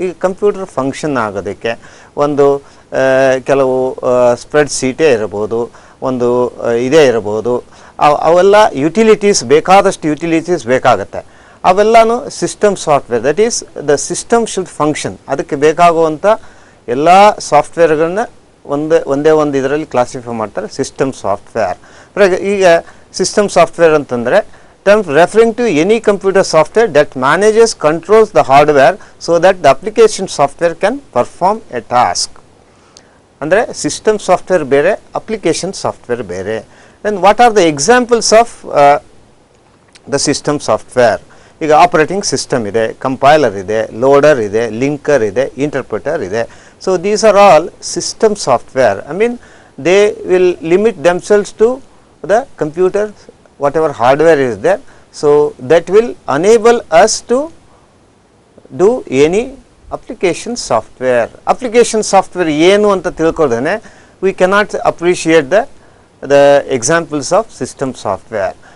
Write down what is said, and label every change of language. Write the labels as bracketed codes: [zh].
[kn] ಈಗ computer function ಆಗೋದಕ್ಕೆ ಒಂದು ಕೆಲವು ಸ್ಪ್ರೆಡ್ ಶೀಟೇ ಇರ್ಬೋದು, ಒಂದು ಇದೇ ಇರ್ಬೋದು, ಅವೆಲ್ಲ ಯುಟಿಲಿಟೀಸ್, ಬೇಕಾದಷ್ಟು ಯುಟಿಲಿಟೀಸ್ ಬೇಕಾಗುತ್ತೆ. ಅವೆಲ್ಲನೂ system software, [en] That is the system should function. [kn] ಅದಕ್ಕೆ ಬೇಕಾಗುವಂಥ ಎಲ್ಲ ಸಾಫ್ಟ್ವೇರ್ಗಳನ್ನ ಒಂದೇ ಒಂದು ಇದರಲ್ಲಿ ಕ್ಲಾಸಿಫೈ ಮಾಡ್ತಾರೆ, ಸಿಸ್ಟಮ್ ಸಾಫ್ಟ್ವೇರ್. ಈಗ ಸಿಸ್ಟಮ್ ಸಾಫ್ಟ್ವೇರ್ ಅಂತಂದರೆ [en] term referring to any computer software that manages, controls the hardware so that the application software can perform a task. [kn] ಅಂದರೆ ಸಿಸ್ಟಮ್ ಸಾಫ್ಟ್ವೇರ್ ಬೇರೆ, ಅಪ್ಲಿಕೇಶನ್ ಸಾಫ್ಟ್ವೇರ್ ಬೇರೆ. [en] Then what are the examples of the system software? [kn] ಈಗ operating system ಇದೆ, compiler ಇದೆ, loader ಇದೆ, linker ಇದೆ, interpreter ಇದೆ. [en] So these are all system software. I mean they will limit themselves to the computer, whatever hardware is there, so that will enable us to do any application software. Application software [kn] ಏನು ಅಂತ ತಿಳ್ಕೊಳ್ಳೋದೇ [en] we cannot appreciate the examples of system software.